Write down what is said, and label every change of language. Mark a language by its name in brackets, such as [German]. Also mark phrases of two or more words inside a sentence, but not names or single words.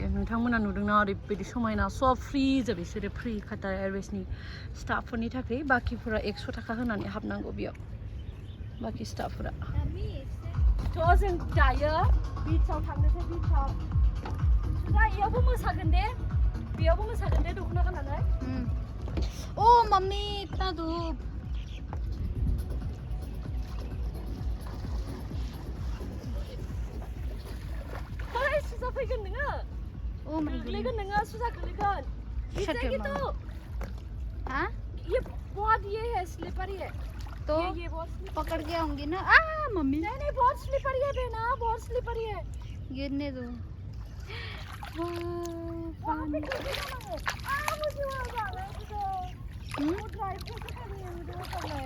[Bodo] नोंथांमोना नुदोंना ओरैबायदि समायना सब फ्रि जोब बिसोरो फ्रि काटार एयारवेजनि स्टाफफोरनि थाखाय. बाखिफोरा 100 थाखा होनानै हाबनांगौ बेयाव. बाखि स्टाफफोरा. थ' जों दायो बिचआव थांनोसै बिचआव. सुजा इयावबो मोसागोन दे. बेयावबो मोसागोन दे दख'ना गाननानै. [Hindi] ओह मम्मी इतना धूप. [Bodo] सुजा फैगोन नोङो. [English] oh my [Bodo] गोग्लैगोन नोङो सुजा गोग्लैगोन. [English] Shut your [Hindi] गिर जाएगी [English] mouth. [Hindi] तो. हाँ ये बहुत ये है स्लिपरी है. तो ये बहुत slippery पकड़ के आऊंगी ना. मम्मी नहीं नहीं बहुत स्लिपरी है बेना. बहुत स्लिपरी है. गिरने दो. वहाँ पे कैसे जाना है? मुझे वहाँ जाना है तुझे. वो ड्राइव कैसे करनी है? मुझे वो करना है.